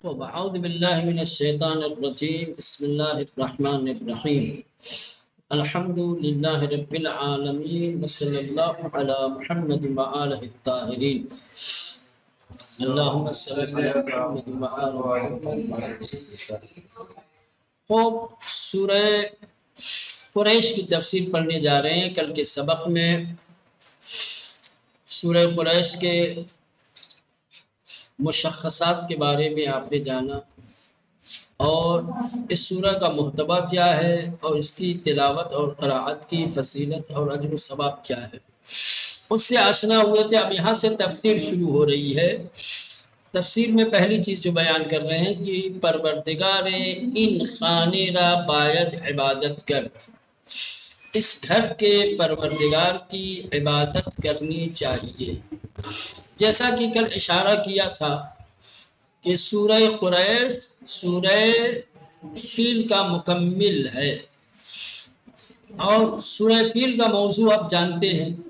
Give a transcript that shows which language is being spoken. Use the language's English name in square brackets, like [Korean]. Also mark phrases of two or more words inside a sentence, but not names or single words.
[Arabic] أعوذ بالله من الشيطان الرجيم بسم الله الرحمن الرحيم الحمد لله رب العالمين وصلى الله على محمد وآله الطاهرين اللهم صل على محمد وآل محمد. [Urdu] خوب سورہ قریش کی تفسیر پڑھنے جا رہے ہیں. کل کے سبق میں سورہ قریش کے مشخصات کے بارے میں آپ نے جانا اور اس سورہ کا محتوا کیا ہے اور اس کی تلاوت اور قراءت کی فضیلت اور اجر و ثواب کیا ہے اس سے آشنا ہوئے تھے. اب یہاں سے تفسیر شروع ہو رہی ہے. تفسیر میں پہلی چیز جو بیان کر رہے ہیں کہ [Persian] پروردگار ان خانے را باید عبادت کر، [Urdu] اس گھر کے پروردگار کی عبادت کرنی چاہیے. جیسا کہ کل اشارہ کیا تھا کہ سورہ قریش سورہ فیل کا مکمل ہے اور سورہ فیل کا موضوع آپ جانتے ہیں